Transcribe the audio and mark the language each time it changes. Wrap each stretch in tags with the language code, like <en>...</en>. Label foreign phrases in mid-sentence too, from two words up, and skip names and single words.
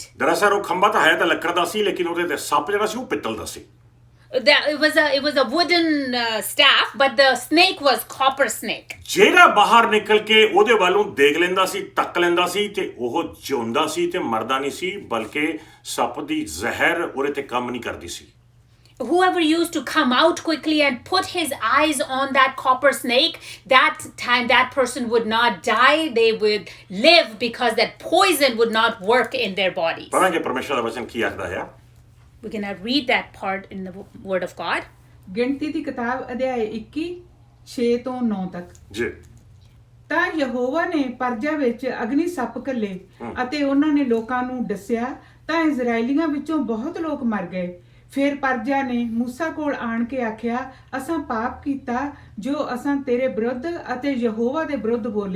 <pa>ਦਰਅਸਲ ਉਹ ਖੰਭਾ ਤਾਂ ਹੈ ਤਾਂ ਲੱਕੜ ਦਾ ਸੀ ਲੇਕਿਨ ਉਹਦੇ ਤੇ ਸੱਪ ਜਿਹੜਾ ਸੀ ਉਹ ਪਿੱਤਲ ਦਾ ਸੀ</pa> <en>It was a wooden staff, but the snake was copper snake.</en> <pa>ਜਿਹੜਾ ਬਾਹਰ ਨਿਕਲ ਕੇ ਉਹਦੇ ਵੱਲੋਂ ਦੇਖ ਲੈਂਦਾ ਸੀ ਤੱਕ ਲੈਂਦਾ ਸੀ ਤੇ ਉਹ ਜਿਉਂਦਾ ਸੀ ਤੇ ਮਰਦਾ ਨਹੀਂ ਸੀ ਬਲਕਿ ਸੱਪ ਦੀ ਜ਼ਹਿਰ ਉਹਦੇ ਤੇ ਕੰਮ ਨਹੀਂ ਕਰਦੀ ਸੀ</pa> <en>Whoever used to come out quickly and put his eyes on that copper snake, that time that person would not die, they would live because that poison would not work in their bodies.</en> <pa>ਪੜਾਂਗੇ ਪਰਮੇਸ਼ਰ ਦਾ ਵਚਨ ਕੀ ਆਖਦਾ ਹੈ</pa> <en>We're going to read that part in the word of God.</en> <pa>ਗਿਣਤੀ ਦੀ ਕਿਤਾਬ ਅਧਿਆਇ 21 6 ਤੋਂ 9 ਤੱਕ। ਜੀ ਤਾਂ ਯਹੋਵਾ ਨੇ ਪਰਜਾ ਵਿੱਚ ਅਗਨੀ ਸੱਪ ਘੱਲੇ ਅਤੇ ਉਹਨਾਂ ਨੇ ਲੋਕਾਂ ਨੂੰ ਦੱਸਿਆ ਤਾਂ ਇਜ਼ਰਾਈਲੀਆਂ ਵਿੱਚੋਂ ਬਹੁਤ ਲੋਕ ਮਰ ਗਏ। ਫਿਰ ਪਰਜਾ ਨੇ ਮੂਸਾ ਕੋਲ ਆਣ ਕੇ ਆਖਿਆ, ਅਸਾਂ ਪਾਪ ਕੀਤਾ ਜੋ ਅਸਾਂ ਤੇਰੇ ਵਿਰੁੱਧ ਅਤੇ ਯਹੋਵਾ ਦੇ ਵਿਰੁੱਧ ਬੋਲੇ।</pa>